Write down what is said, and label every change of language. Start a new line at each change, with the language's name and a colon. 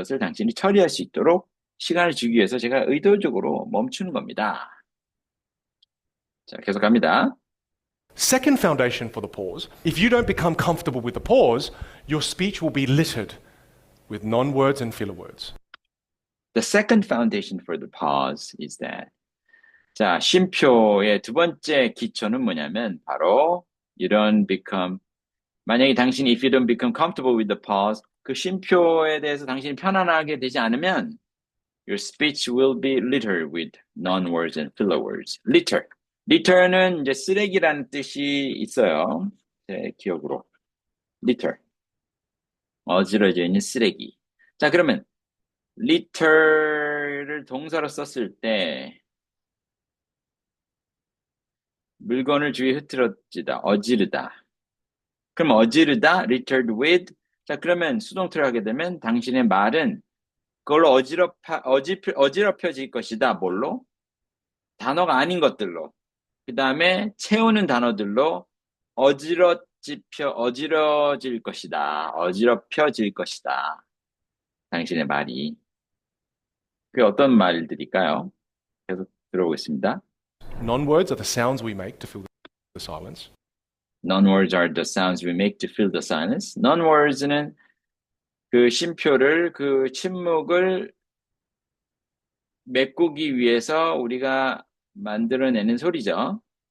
Korean: 그것을 당신이 처리할 수 있도록 시간을 주기 위해서 제가 의도적으로 멈추는 겁니다. 자, 계속 갑니다.
English: Second foundation for the pause, if you don't become comfortable with the pause, your speech will be littered with non-words and filler words. The second foundation for the pause is that
Korean: 자, 쉼표의 두 번째 기초는 뭐냐면 바로
English: you don't become
Korean: 만약에 당신이
English: if you don't become comfortable with the pause
Korean: 그 쉼표에 대해서 당신이 편안하게 되지 않으면
English: your speech will be littered with non-words and filler words. litter.
Korean: litter는 이제 쓰레기라는 뜻이 있어요. 제 기억으로. litter. 어지러져 있는 쓰레기. 자, 그러면 litter를 동사로 썼을 때 물건을 주위에 흐트러지다, 어지르다. 그럼 어지르다, littered with. 자, 그러면 수동태를 하게 되면 당신의 말은 그걸로 어지럽혀질 것이다. 뭘로? 단어가 아닌 것들로. 그 다음에 채우는 단어들로 어지러질 것이다. 어지럽혀질 것이다. 당신의 말이. 그게 어떤 말들일까요? 계속 들어보겠습니다.
English: Non-words are the sounds we make to fill the silence. Non-words are the sounds we make to fill the silence.
Korean: Non-words는 그 쉼표를, 그 침묵을 메꾸기 위해서 우리가 만들어내는 소리죠.